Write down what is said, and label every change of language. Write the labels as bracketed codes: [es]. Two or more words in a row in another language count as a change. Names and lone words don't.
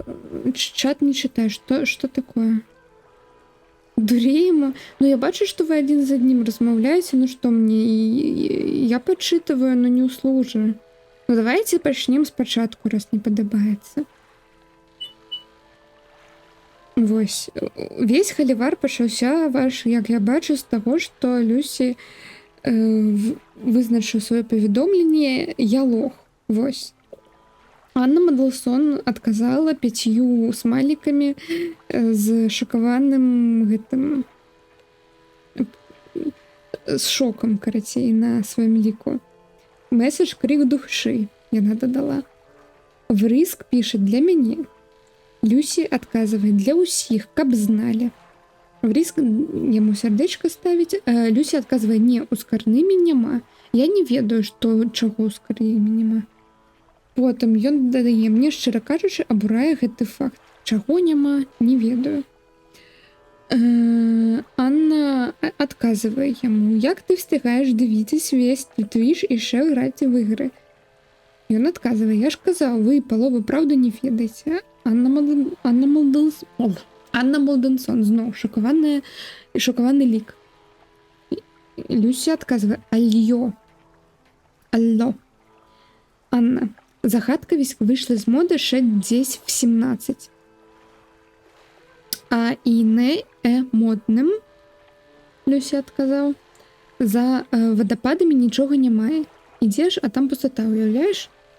[ru] Чат не читаю. Что такое? Дуреем? Ну, я бачу, что вы один за одним размовляете. Ну что мне? Я подсчитываю, но не услужу. Ну, давайте почнем спочатку, раз не подобается. [be] Вось. Весь халівар пачаўся ваш, як я бачу, з таго, што Люсі вызначыў сваё паведомленне «Я лох». Вось. Анна Манделсон адказала 5 смайлікамі з шакаваным гэтым з шокам, карацей, на сваім ліку. [ru] Месседж крик души, [be] яна дадала. Врыск піша для мяне. Люсі адказвае для ўсіх, каб зналі. Врыск яму сярдэчка ставіць. Люсі адказвае, не, у скарнымі няма. Я не ведаю, што чаго ў скарнымі няма. Потым ён дадае, мне, шчыра кажучы, абурае гэты факт. Чаго няма, не ведаю. Анна адказвае яму, [uk] як ты встигаеш дивіться весь твіч і ще грати в ігри. [be] Ён адказвае, [uk] я ж казав, ви палову правду не ведаеце. [be] Анна Молденсон зноў шокаваны лік. Люсі адказвае, алло. [uk] Анна, загадкавість вийшла з моди ще десь в 17. А і не модним, Люсі адказав. За водопадами нічого немає. Ідеш, а там пустота, уявляєш?